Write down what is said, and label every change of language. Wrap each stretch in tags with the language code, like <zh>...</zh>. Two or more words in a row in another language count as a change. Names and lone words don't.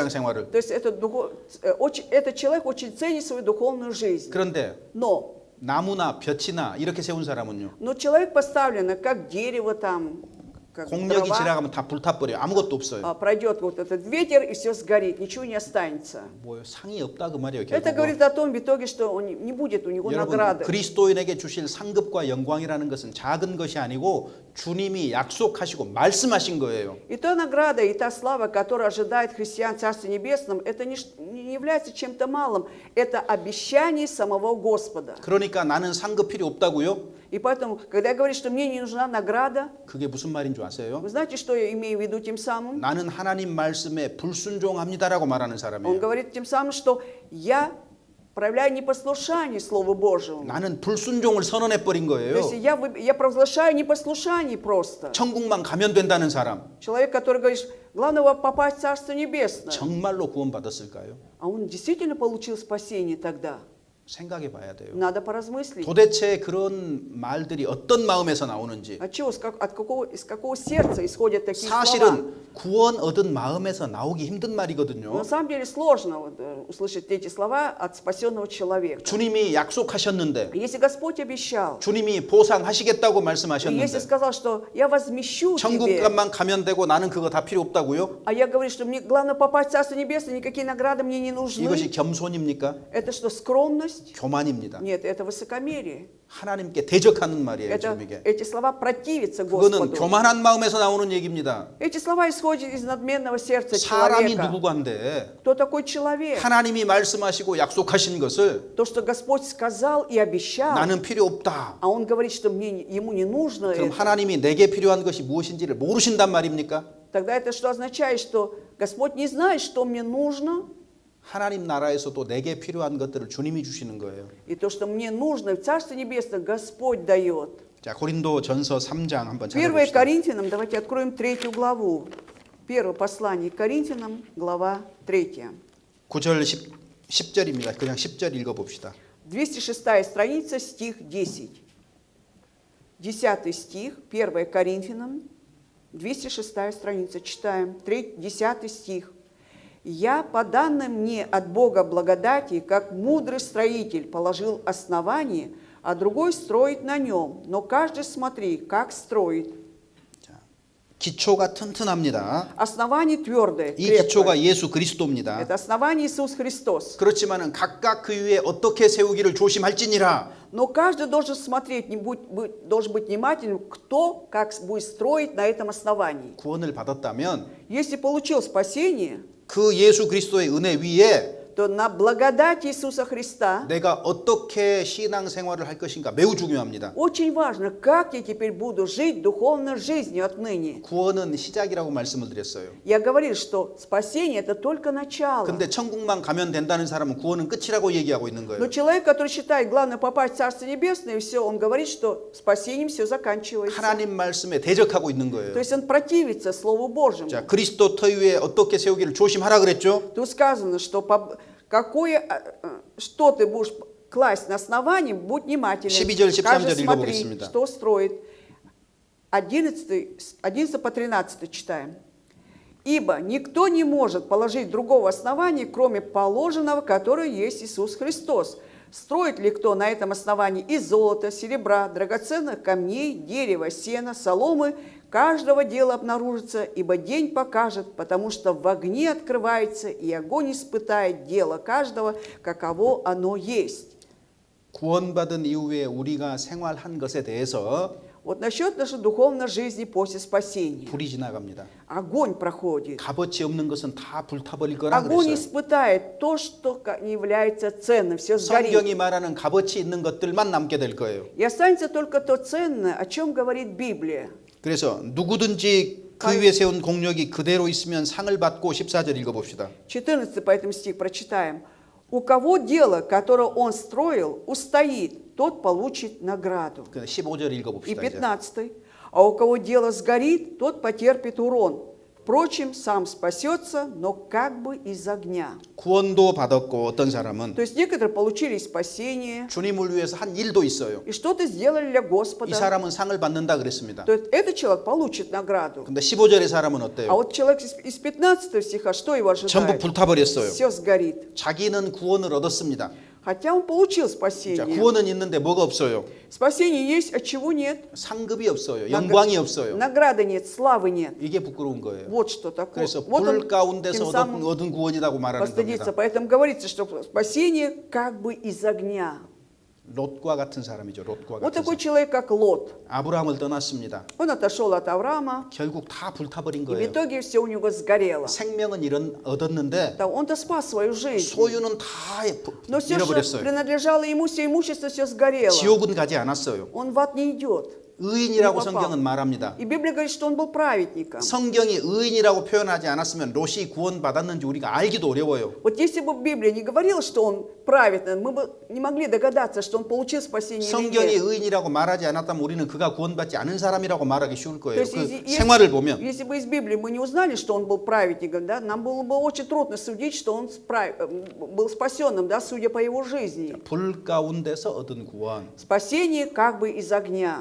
<ko>신앙생활을.</ko> <ru>то есть этот человек очень ценит свою духовную жизнь.</ru> <ko>그런데</ko> <ru>Но</ru> <ko>나무나 볕이나 이렇게 세운 사람은요.</ko> <ru>человек поставлен как дерево там, как</ru> <ko>공력이</ko> <ru>дрова,</ru> <ko>지나가면 다 불타버려요. 아무것도 없어요.</ko> <ru>пройдет вот этот ветер и все сгорит, ничего не останется.</ru> <ko>뭐 상이 없다 그 말이에요.</ko> <ru>Это</ru> <ko>결국은.</ko> <ru>говорит о том в итоге, что не будет у него</ru> <ko>여러분</ko> <ru>награды.</ru> <ko>그리스도인에게 주실 상급과 영광이라는 것은 작은 것이 아니고 주님이 약속하시고 말씀하신 거예요.</ko> <ru>И та награда, и та слава, которая ожидает христиан в Царстве Небесном, это не является чем-то малым. Это обещание самого Господа.</ru> <ko>그러니까 나는 상급 필요 없다고요?</ko> <ru>И поэтому, когда я говорю, что мне не нужна награда,</ru> <ko>그게 무슨 말인 줄 아세요?</ko> <ru>вы знаете, что я имею в виду тем самым?</ru> <ko>나는 하나님 말씀에 불순종합니다라고 말하는</ko> <ru>Он</ru> <ko>사람이에요.</ko> <ru>говорит тем самым, что я проявляю непослушание Слову Божьему.</ru> <ko>나는 불순종을 선언해 버린</ko> <ru>То</ru> <ko>거예요.</ko> <ru>есть я провозглашаю непослушание просто.</ru> <ko>천국만 가면 된다는 사람</ko> <ru>Человек, который говорит, главное попасть в Царство Небесное.</ru> <ko>정말로 구원받았을까요?</ko> <ru>А он действительно получил спасение тогда.</ru> <ko>생각해 봐야 돼요.</ko> <ru>Надо поразмыслить.</ru> <ko>도대체 그런 말들이 어떤 마음에서 나오는지.</ko> <ru>От чего, из какого сердца исходят такие слова?</ru> <ko>사실은 구원 얻은 마음에서 나오기 힘든 말이거든요.</ko> <ru>На самом деле сложно услышать эти слова от спасенного человека.</ru> <ko>주님이 약속하셨는데,</ko> <ru>Если Господь обещал,</ru> <ko>주님이 보상하시겠다고</ko> <ru>и если</ru> <ko>말씀하셨는데,</ko> <ru>сказал, что я возмещу тебе,</ru> <ko>천국값만 가면 되고 나는 그거 다 필요 없다고요?</ko> <ru>а я говорю, что мне главное попасть в Царство Небесное, никакие награды мне не нужны.</ru> <ko>이것이 겸손입니까?</ko> <ru>Это что, скромность?</ru> <ko>교만입니다.</ko> <ru>Нет, это высокомерие.</ru> <ko>하나님께 대적하는 말이에요, 주님에게.</ko> <ru>Эти слова противятся</ru> <ko>그거는</ko> <ru>Господу.</ru> <ko>교만한 마음에서 나오는 얘기입니다.</ko> <ru>Эти слова исходят из надменного сердца</ru> <ko>사람이</ko> <ru>человека.</ru> <ko>누구간데</ko> <ru>Кто такой человек?</ru> <ko>하나님이 말씀하시고 약속하신 것을</ko> <ru>То, что Господь сказал и обещал,</ru> <ko>나는 필요 없다.</ko> <ru>а Он говорит, что ему не нужно</ru> <ko>그럼</ko> <ru>это.</ru> <ko>하나님이 내게 필요한 것이 무엇인지를 모르신단 말입니까?</ko> <ru>Тогда это что означает, что Господь не знает, что мне нужно,</ru> <ko>하나님 나라에서도 내게 필요한 것들을 주님이 주시는 거예요.</ko> <ru>и то, что мне нужно в Царстве Небесном, Господь дает.</ru> <ko>자, 고린도전서 3장 한번 1 찾아봅시다.</ko> <ru>Коринфянам, давайте откроем 3 главу. Первое послание к Коринфянам, глава 3.</ru> <ko>9절 10절입니다. 그냥 10절 읽어봅시다.</ko> <ru>206 страница, стих 10. 10 стих, 1 Коринфянам, 206 страница, читаем, 10 стих. «Я, по данным мне от Бога благодати, как мудрый строитель, положил основание, а другой строит на нем. Но каждый смотри, как строит».</ru> <ko>기초가 튼튼합니다.</ko> <ru>Основание твердое,</ru> <ko>이</ko> <ru>крепкое.</ru> <ko>기초가 예수 그리스도입니다.</ko> <ru>Это основание Иисус Христос.</ru> <ko>그렇지만은 각각 그 위에 어떻게 세우기를 조심할지니라.</ko> <ru>Но каждый должен смотреть, должен быть внимательным, кто как будет строить на этом основании.</ru> <ko>구원을 받았다면</ko> <ru>Если получил спасение,</ru> <ko>그 예수 그리스도의 은혜 위에</ko> <ru>то на благодать Иисуса Христа</ru> <ko>내가 어떻게 신앙 생활을 할 것인가 매우 중요합니다.</ko> <ru>очень важно, как я теперь буду жить духовной жизнью отныне.</ru> <ko>구원은 시작이라고 말씀을 드렸어요.</ko> <ru>Я говорил, что спасение это только начало.</ru> <ko>근데 천국만 가면 된다는 사람은 구원은 끝이라고 얘기하고 있는</ko> <ru>Но</ru> <ko>거예요.</ko> <ru>человек, который считает, главное попасть в Царство Небесное, и все, он говорит, что спасением все заканчивается.</ru> <ko>하나님 말씀에 대적하고 있는 거예요.</ko> <ru>То есть он противится Слову Божьему.</ru> <ko>자, 그리스도 터 위에 어떻게 세우기를 조심하라 그랬죠?</ko> <ru>Тут сказано, что что ты будешь класть на основании, будь внимателен.</ru> <ko>12절, 13절</ko> <ru>Каждый смотри,</ru> <ko>읽어보겠습니다.</ko> <ru>что строит. 11 по 13 читаем. «Ибо никто не может положить другого основания, кроме положенного, которое есть Иисус Христос. Строит ли кто на этом основании из золота, серебра, драгоценных камней, дерева, сена, соломы, каждого дела обнаружится, ибо день покажет, потому что в огне открывается, и огонь испытает дело каждого, каково оно есть».</ru> <ko>구원받은 이후에 우리가 생활한 것에 대해서</ko> <ru>Вот насчет нашей духовной жизни после спасения.</ru> <ko>불이 지나갑니다.</ko> <ru>Огонь проходит.</ru> <ko>값어치 없는 것은 다 불타버릴 거라</ko> <ru>Огонь</ru> <ko>그랬어요.</ko> <ru>испытает то, что не является ценным, все сгорит.</ru> <ko>성경이 말하는 값어치 있는 것들만 남게 될 거예요.</ko> <ru>И останется только то ценное, о чем говорит Библия.</ru> <ko>그래서 누구든지 그 위에 세운 공력이 그대로 있으면 상을 받고 14절 읽어봅시다.</ko> <ru>14 по этому стих прочитаем. «У кого дело, которое он строил, устоит, тот получит награду».</ru> <ko>15절</ko> <ru>И</ru> <ko>읽어봅시다. 이제.</ko> <ru>15. «А у кого дело сгорит, тот потерпит урон. Впрочем, сам спасется, но как бы из огня».</ru> <ko>구원도 받았고 어떤 사람은</ko> <ru>То есть некоторые получили спасение</ru> <ko>주님을 위해서 한 일도 있어요.</ko> <ru>и что-то сделали для</ru> <ko>이</ko> <ru>Господа.</ru> <ko>사람은 상을 받는다 그랬습니다.</ko> <ru>То есть этот человек получит награду.</ru> <ko>근데 15절의 사람은</ko> <ru>А</ru> <ko>어때요?</ko> <ru>вот человек из 15 стиха, что его</ru> <ko>전부</ko> <ru>ожидает?</ru> <ko>불타버렸어요.</ko> <ru>Все сгорит.</ru> <ko>자기는 구원을 얻었습니다.</ko> <ru>Хотя он получил</ru> <ko>자,</ko> <ru>спасение.</ru> <ko>구원은 있는데 뭐가 없어요?</ko> <ru>Спасение есть, а чего нет?</ru> <ko>상급이 없어요. 영광이 없어요.</ko> <ru>Награды нет, славы нет.</ru> <ko>이게 부끄러운 거예요.</ko> <ru>Вот что такое.</ru> <ko>그래서</ko> <ru>Вот</ru> <ko>불</ko> <ru>он</ru> <ko>가운데서</ko> <ru>тем самым</ru> <ko>얻은 구원이라고 말하는</ko> <ru>постыдится.</ru> <ko>겁니다.</ko> <ru>Поэтому говорится, что спасение как бы из огня.</ru> <ko>롯과 같은 사람이죠. 롯과</ko> <ru>Вот</ru> <ko>같은</ko> <ru>такой</ru> <ko>사람.</ko> <ru>человек, как Лот.</ru> <ko>아브라함을 떠났습니다.</ko> <ru>Он отошел от Авраама,</ru> <ko>결국 다 불타버린</ko> <ru>и в</ru> <ko>거예요.</ko> <ru>итоге все у него сгорело.</ru> <ko>생명은 얻었는데</ko> <ru>Да, он-то спас свою жизнь.</ru> <ko>소유는 다</ko> <ru>Но все, что</ru> <ko>잃어버렸어요.</ko> <ru>принадлежало ему, все имущество, все сгорело.</ru> <ko>지옥은 가지 않았어요.</ko> <ru>Он в ад не идет.</ru> <ko>의인이라고</ko> <ru>Не попал.</ru> <ko>성경은 말합니다.</ko> <ru>И Библия говорит, что он был праведником.</ru> <ko>성경이 의인이라고 표현하지 않았으면 롯이 구원받았는지 우리가 알기도 어려워요.</ko> <ru>Вот если бы Библия не говорила, что он праведный, мы бы не могли догадаться, что он получил спасение или</ru> <ko>성경이</ko> <ru>нет.</ru> <ko>의인이라고 말하지 않았다면 우리는 그가 구원받지 않은 사람이라고 말하기 쉬울</ko> <ru>То</ru> <ko>거예요.</ko> <ru>есть,</ru> <ko>그 생활을 보면</ko> <ru>если бы из Библии мы не узнали, что он был праведником, да, нам было бы очень трудно судить, что он был спасенным, да, судя по его жизни.</ru> <ko>불 가운데서 얻은 구원.</ko> <ru>Спасение как бы из огня.</ru>